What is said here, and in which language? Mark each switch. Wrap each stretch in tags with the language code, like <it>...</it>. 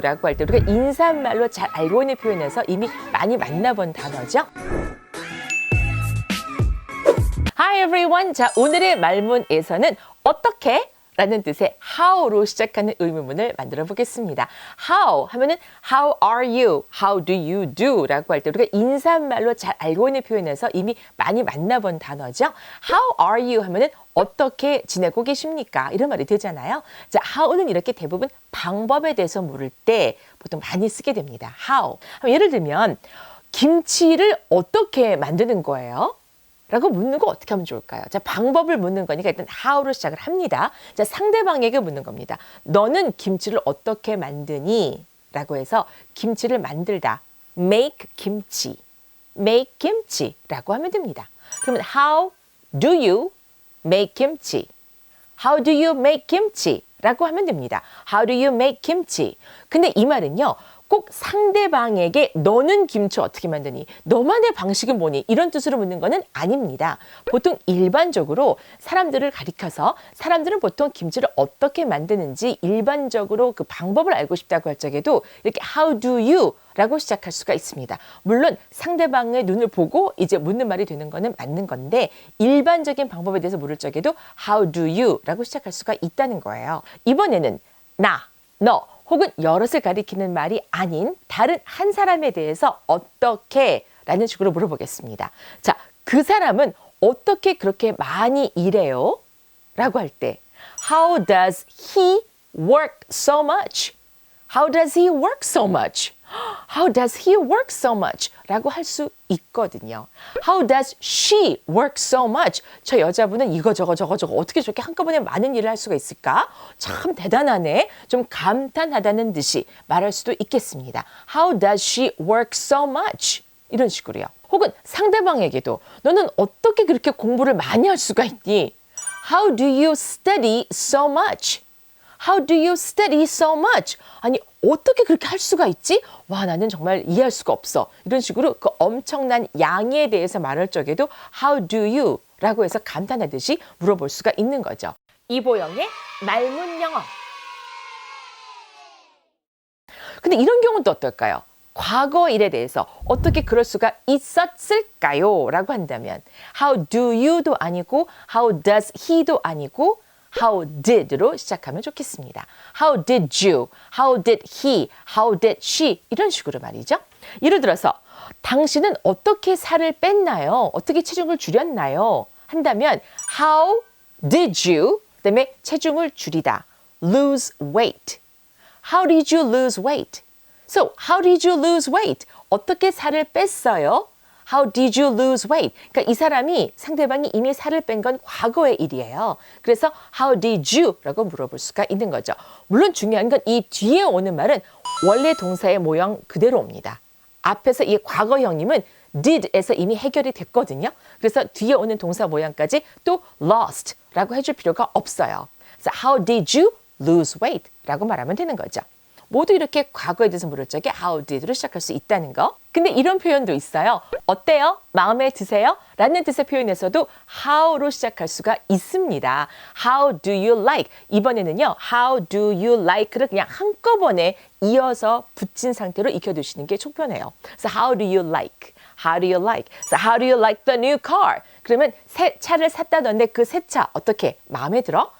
<ko>라고 할 때 우리가 인사말로 잘 알고 있는 표현에서 이미 많이 만나본 단어죠.</ko> <en>Hi everyone.</en> <ko>자, 오늘의 말문에서는 어떻게? 라는 뜻의 how로 시작하는 의문문을 만들어 보겠습니다.</ko> <en>How</en> <ko>하면은</ko> <en>how are you? How do you do?</en> <ko>라고 할 때 우리가 인사말로 잘 알고 있는 표현에서 이미 많이 만나본 단어죠.</ko> <en>How are you?</en> <ko>하면은 어떻게 지내고 계십니까? 이런 말이 되잖아요. 자, how는 이렇게 대부분 방법에 대해서 물을 때 보통 많이 쓰게 됩니다.</ko> <en>How.</en> <ko>예를 들면 김치를 어떻게 만드는 거예요? 라고 묻는 거 어떻게 하면 좋을까요? 자, 방법을 묻는 거니까 일단 how로 시작을 합니다. 자, 상대방에게 묻는 겁니다. 너는 김치를 어떻게 만드니? 라고 해서 김치를 만들다.</ko> <en>make 김치.</en> <ko>make 김치 라고 하면 됩니다. 그러면</ko> <en>how do you make kimchi? How do you make kimchi?</en> <ko>라고 하면 됩니다.</ko> <en>How do you make kimchi?</en> <ko>근데 이 말은요. 꼭 상대방에게 너는 김치 어떻게 만드니? 너만의 방식은 뭐니? 이런 뜻으로 묻는 거는 아닙니다. 보통 일반적으로 사람들을 가리켜서 사람들은 보통 김치를 어떻게 만드는지 일반적으로 그 방법을 알고 싶다고 할 적에도 이렇게</ko> <en>how do you?</en> <ko>라고 시작할 수가 있습니다. 물론 상대방의 눈을 보고 이제 묻는 말이 되는 거는 맞는 건데 일반적인 방법에 대해서 물을 적에도</ko> <en>how do you?</en> <ko>라고 시작할 수가 있다는 거예요. 이번에는 나, 너 혹은 여럿을 가리키는 말이 아닌 다른 한 사람에 대해서 어떻게 라는 식으로 물어보겠습니다. 자, 그 사람은 어떻게 그렇게 많이 일해요? 라고 할 때</ko> <en>How does he work so much? How does he work so much? How does he work so much?</en> <ko>라고 할 수 있거든요.</ko> <en>How does she work so much?</en> <ko>저 여자분은 이거 저거 어떻게 저렇게 한꺼번에 많은 일을 할 수가 있을까? 참 대단하네. 좀 감탄하다는 듯이 말할 수도 있겠습니다.</ko> <en>How does she work so much?</en> <ko>이런 식으로요. 혹은 상대방에게도 너는 어떻게 그렇게 공부를 많이 할 수가 있니?</ko> <en>How do you study so much? How do you study so much?</en> <ko>아니 어떻게 그렇게 할 수가 있지? 와 나는 정말 이해할 수가 없어. 이런 식으로 그 엄청난 양에 대해서 말할 적에도</ko> <en>How do you?</en> <ko>라고 해서 감탄하듯이 물어볼 수가 있는 거죠. 이보영의 말문 영어. 근데 이런 경우는 또 어떨까요? 과거 일에 대해서 어떻게 그럴 수가 있었을까요? 라고 한다면</ko> <en>How do you</en> <ko>도 아니고</ko> <en>How does he</en> <ko>도 아니고</ko> <en>How did</en> <ko>로 시작하면 좋겠습니다.</ko> <en>How did you? How did he? How did she?</en> <ko>이런 식으로 말이죠. 예를 들어서 당신은 어떻게 살을 뺐나요? 어떻게 체중을 줄였나요? 한다면</ko> <en>How did you?</en> <ko>그다음에 체중을 줄이다.</ko> <en>Lose weight. How did you lose weight? So, how did you lose weight?</en> <ko>어떻게 살을 뺐어요?</ko> <en>How did you lose weight?</en> <ko>그러니까 이 사람이 상대방이 이미 살을 뺀 건 과거의 일이에요. 그래서</ko> <en>how did you?</en> <ko>라고 물어볼 수가 있는 거죠. 물론 중요한 건 이 뒤에 오는 말은 원래 동사의 모형 그대로 옵니다. 앞에서 이 과거형님은 did에서 이미 해결이 됐거든요. 그래서 뒤에 오는 동사 모양까지 또 lost 라고 해줄 필요가 없어요. 그래서</ko> <en>how did you lose weight?</en> <ko>라고 말하면 되는 거죠. 모두 이렇게 과거에 대해서 물을 적에</ko> <en>how did</en> <ko>로 시작할 수 있다는 거. 근데 이런 표현도 있어요. 어때요? 마음에 드세요? 라는 뜻의 표현에서도 how로 시작할 수가 있습니다.</ko> <en>How do you like?</en> <ko>이번에는요.</ko> <en>How do you like</en> <ko>를 그냥 한꺼번에 이어서 붙인 상태로 익혀두시는 게 촉편해요. 그래서</ko> <en>how do you like? How do you like? So how do you like the new car?</en> <ko>그러면 새 차를 샀다던데 그 새 차 어떻게 마음에 들어?</ko>